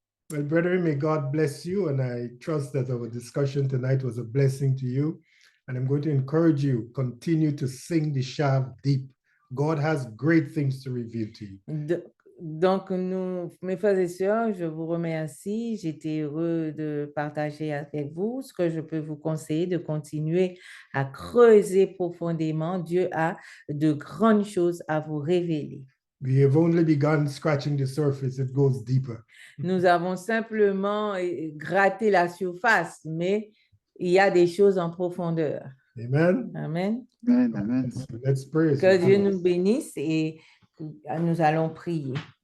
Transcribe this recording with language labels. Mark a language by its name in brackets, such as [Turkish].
[English] Well, brethren, may God bless you. And I trust that our discussion tonight was a blessing to you. And I'm going to encourage you, continue to sing the shaft deep. God has great things to reveal to you. [French] Donc, mes frères et sœurs, je vous remercie. J'étais heureux de partager avec vous. Ce que je peux vous conseiller, de continuer à creuser profondément. Dieu a de grandes choses à vous révéler. [English] We have only begun scratching the surface, it goes deeper. [French] Nous avons simplement gratté la surface, mais il y a des choses en profondeur. Amen. Amen. Amen, amen. [English] Let's pray. as [French] Que [English] we [French] Dieu [English] close. [French] nous bénisse et nous allons prier.